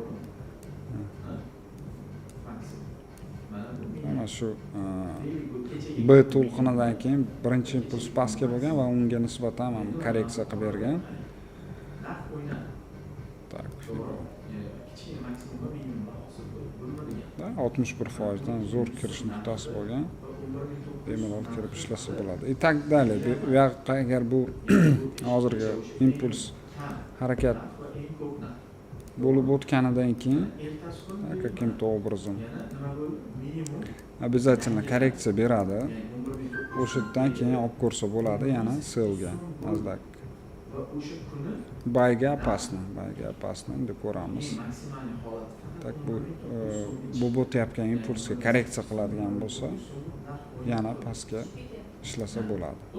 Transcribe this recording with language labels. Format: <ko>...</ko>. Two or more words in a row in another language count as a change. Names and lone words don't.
<uz>Mana shu B to'lqinidan keyin birinchi impuls pastga bo'lgan va unga nisbatan ham korreksiya qilib bergan. Tak, 61% dan zo'r kirish nuqtasi bo'lgan. Bemalol kirib ishlasa bo'ladi.</uz> <ru>И так далее.</ru> <uz>Bu yoqqa agar bu hozirgi impuls harakat bo'lib o'tganidan keyin</uz> <ru>каким-то образом обязательно</ru> <uz>korreksiya beradi. O'shadan keyin olib ko'rsa bo'ladi yana sellga Nasdaq. Bayga opasno deb ko'ramiz. Tak bu o'tayotgan impulsga korreksiya qiladigan bo'lsa, yana pastga ishlasa bo'ladi.</uz>